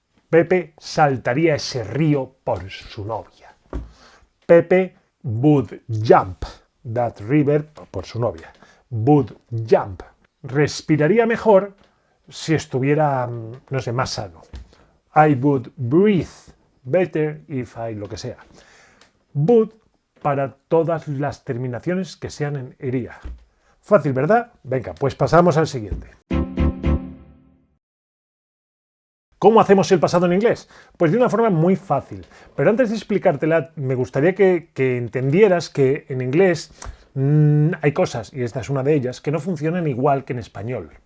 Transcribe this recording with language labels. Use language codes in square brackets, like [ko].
[es] Pepe saltaría ese río por su novia. [en] Pepe would jump that river [es] por su novia. [en] Would jump. [es] Respiraría mejor si estuviera, no sé, más sano. [en] I would breathe better if I [es] lo que sea. [en] Would [es] para todas las terminaciones que sean en ería. Fácil, ¿verdad? Venga, pues pasamos al siguiente. ¿Cómo hacemos el pasado en inglés? Pues de una forma muy fácil. Pero antes de explicártela, me gustaría que entendieras que en inglés hay cosas, y esta es una de ellas, que no funcionan igual que en español.